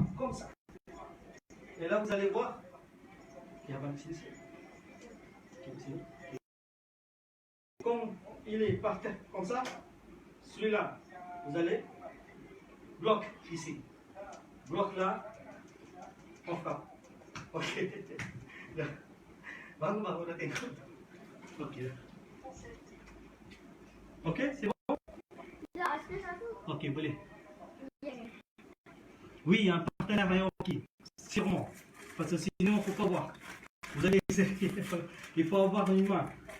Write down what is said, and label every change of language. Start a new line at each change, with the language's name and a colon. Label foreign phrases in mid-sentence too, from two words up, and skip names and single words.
French: Comme ça. Et là, vous allez voir. Il y a un petit ici. Comme il est par terre, comme ça, celui-là, vous allez bloc ici. Bloc là, on frappe.
Malay: Ok. Baru dah tengok.
French: Ok. Ok, c'est bon?
Malay: Ok, boleh.
French: Oui, un partenaire est ok. Sûrement. Parce que sinon, il ne faut pas voir. Vous allez essayer. Il faut avoir une main.